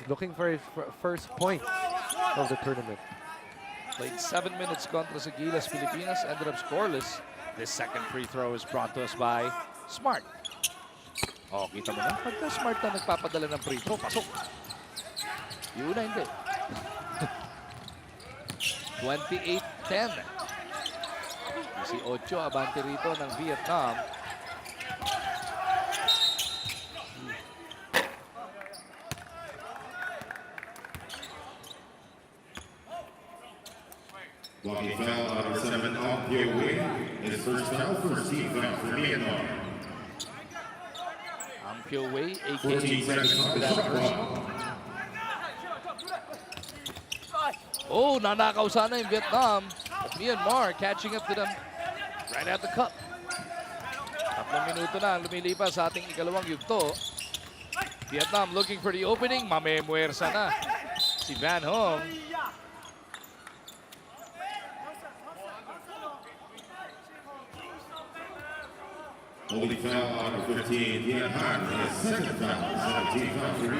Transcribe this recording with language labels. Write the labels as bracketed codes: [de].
[en] Looking for his first point of the tournament. Played 7 minutes [tl] contra sa [en] Gilas, Pilipinas. Ended up scoreless. This second free throw is brought to us by Smart. [tl] Oh, kita mo na. Pagka Smart na nagpapadala ng free throw, pasok. Yung una, hindi. 28-10. Si Ocho, abante rito ng Vietnam. [en] Walking foul on number 7, off the away. His first foul, first team foul for Myanmar. Ampio Wei, 14 seconds on the shot clock. [tl] Oh, nanakaw sana yung Vietnam. [en] But Myanmar catching up to them right at the cup. [tl] 3 minuto na ang lumilipas sa ating ikalawang yugto. [en] Vietnam looking for the opening. [tl] Mamemuersa na si Van Hong. [en] Holding foul on number 15, Ian Han, his second foul, 17 foul for